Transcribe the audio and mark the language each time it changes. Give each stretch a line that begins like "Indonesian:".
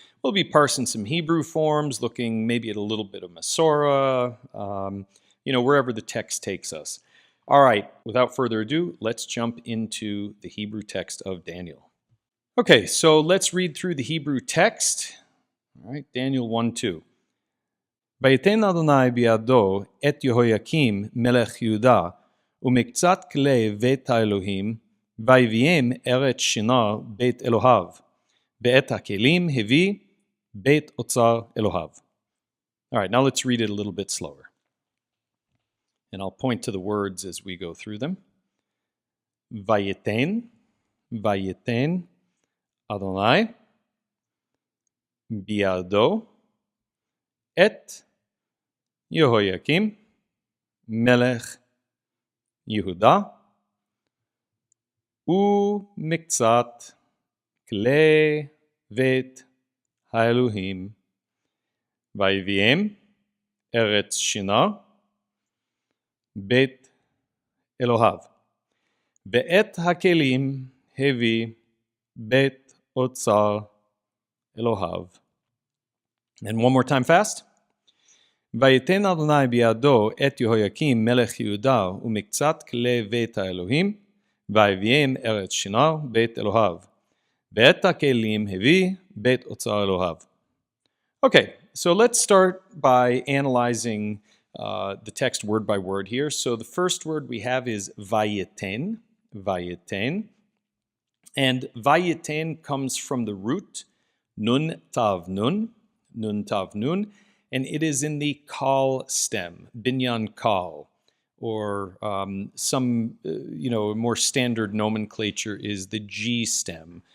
English: We'll be parsing some Hebrew forms, looking maybe at a little bit of Masorah, wherever the text takes us. All right, without further ado, let's jump into the Hebrew text of Daniel. Okay, so let's read through the Hebrew text. All right, Daniel 1:2.
Hebrew: ויתן אדוני בידו את יהויקים מלך יהודה ומקצת כלי בית האלוהים ויביאם ארץ שינה בית אלוהיו ואת הכלים הביא בית אוצר אלוהיו.
English: All right, now let's read it a little bit slower. And I'll point to the words as we go through them.
Hebrew: ויתן, ויתן אדוני בידו את יהויקים מלך יהודה ומקצת כלי בית האלוהים ויביאם ארץ שינה בית אלוהיו ואת הכלים הביא בית אוצר אלוהיו.
English: And one more time fast.
Hebrew: ויתן אדוני בידו את יהויקים מלך יהודה ומקצת כלי בית האלוהים ויביאם ארץ שינה בית אלוהיו ואת הכלים הביא בית אוצר אלוהיו.
English: Okay, so let's start by analyzing the text word by word here. So the first word we have is vayeten, vayeten. And vayeten comes from the root nun tav nun, and it is in the kal stem, binyan kal, or some more standard nomenclature is the G stem.